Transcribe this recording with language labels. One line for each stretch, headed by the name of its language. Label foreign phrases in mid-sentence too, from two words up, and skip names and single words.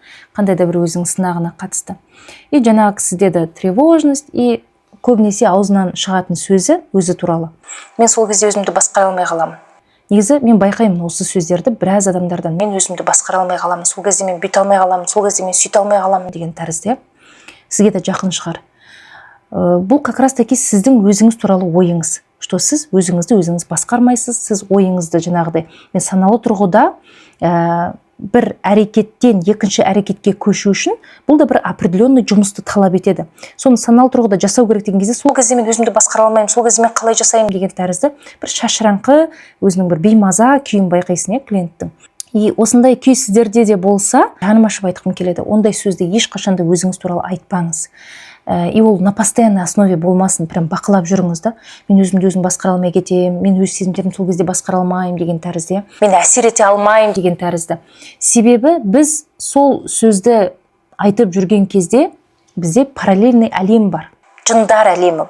Kazakh: Қандай да бір өзінің сынағына қатысты. И жаңағы кісіде де тревожность, и көбінесе аузынан шығатын сөзі өзі туралы. Мен сол кезде өзімді басқара алмай қаламын. Негізі мен байқаймын осы сөздерді біраз адамдардан. Мен өзімді басқара алмай қаламын, сол кезде мен бүйте алмай қаламын, сол кезде мен сөйте алмай қаламын деген тәрізді. Сізге де жақын шығар. Бұл
Russian: как раз таки
Kazakh: сіздің өзіңіз туралы ойыңыз. Что сіз өзіңізді өзіңіз басқармайсыз, сіз ойыңызды жаңағыдай мен саналы тұрғыда бір әрекеттен екінші әрекетке көшу үшін бұл да бір определенный жұмысты талап етеді. Соны саналы тұрғыда жасау керек деген кезде сол кезде мен өзімді басқара алмаймын, сол кезде мен қалай жасаймын деген тәрізді бір шашыраңқы өзінің бір беймаза күйін байқайсың, клиенттің. И осындай күй сіздерде де болса, жаным ашып айтқым келеді, ондай сөзді ешқашанда өзіңіз туралы айтпаңыз. И ол
Russian: на постоянной основе
Kazakh: болмасын, прям бақылап жүріңіз да. Мен өзімді өзім басқара алмай кетемін, мен өз сезімдерімді сол кезде басқара алмаймын деген тәрізді. Мен әсер ете алмаймын деген тәрізді. Себебі біз сол сөзді айтып жүрген кезде бізде параллельный әлем бар. Жындар әлемі.